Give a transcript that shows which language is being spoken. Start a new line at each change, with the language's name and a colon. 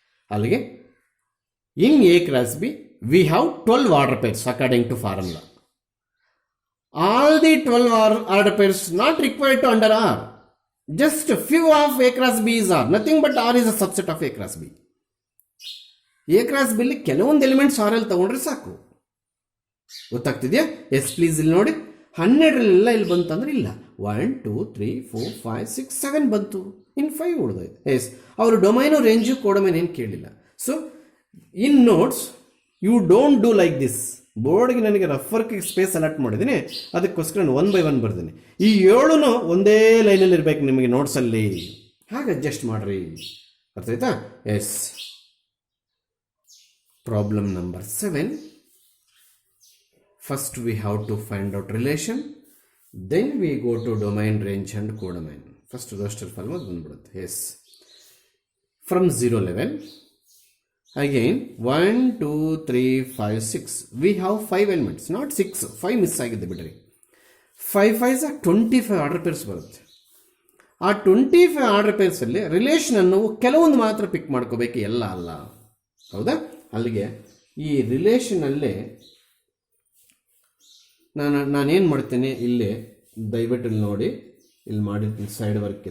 Kannada: ಅಲ್ಲಿಗೆ ಇನ್
English: A cross B we have 12 order pairs according to formula. All the 12 order pairs not required to under R. Just few of A cross B is R. Nothing but R is a subset of A cross B.
Kannada: A cross B ಅಲ್ಲಿ ಕೆಲವೊಂದು elements R ಅಲ್ಲಿ ತಗೊಂಡ್ರೆ ಸಾಕು. ಗೊತ್ತಾಗ್ತಿದೆಯಾ?
English: Yes please.
Kannada: ಇಲ್ಲಿ ನೋಡಿ 12 ಇಲ್ಲಿ ಬಂತು ಅಂದ್ರೆ ಇಲ್ಲ, 1, 2, 3, 4, 5, 6, 7 ಬಂತು, ಇನ್ 5 ಉಳಿದೋಯ್ತು. ಎಸ್, ಅವರು ಡೊಮೈನು ರೇಂಜು ಕೋಡೊಮೈನ್ ಏನು ಕೇಳಿಲ್ಲ.
English: So in notes you don't do like this.
Kannada: ಬೋರ್ಡ್ಗೆ ನನಗೆ ರಫರ್ಗೆ ಸ್ಪೇಸ್ ಅಲಾಟ್ ಮಾಡಿದ್ದೀನಿ, ಅದಕ್ಕೋಸ್ಕರ ನಾನು 1 by 1 ಬರ್ತೀನಿ. ಈ 7 ಒಂದೇ ಲೈನಲ್ಲಿ ಇರಬೇಕು ನಿಮಗೆ ನೋಟ್ಸಲ್ಲಿ, ಹಾಗೆ ಅಡ್ಜಸ್ಟ್ ಮಾಡ್ರಿ. ಅರ್ಥ ಆಯ್ತಾ? S.
English: Problem number 7. First we have to find out relation, then we go to domain, range and codomain. First roster file
Kannada: ಬಂದ್ಬಿಡುತ್ತೆ.
English: Yes, from 0 level again 1, 2, 3, 5, 6 we have 5 elements, not 6.
Kannada: 5 miss ಆಗಿದೆ ಬಿಡ್ರಿ. 5 5s 25 order pairs ಬರುತ್ತೆ. ಆ 25 order pairs ಅಲ್ಲಿ relation ಅನ್ನು ಕೆಲವೊಂದು ಮಾತ್ರ ಪಿಕ್ ಮಾಡ್ಕೋಬೇಕು, ಎಲ್ಲ ಅಲ್ಲ. ಹೌದಾ? ಅಲ್ಲಿಗೆ ಈ ರಿಲೇಷನ್ ಅಲ್ಲೇ ನಾನೇನು ಮಾಡ್ತೀನಿ, ಇಲ್ಲಿ ದಯವಿಟ್ಟು ಇಲ್ಲಿ ನೋಡಿ, ಇಲ್ಲಿ ಮಾಡಿರ್ತೀನಿ ಸೈಡ್ ವರ್ಕ್.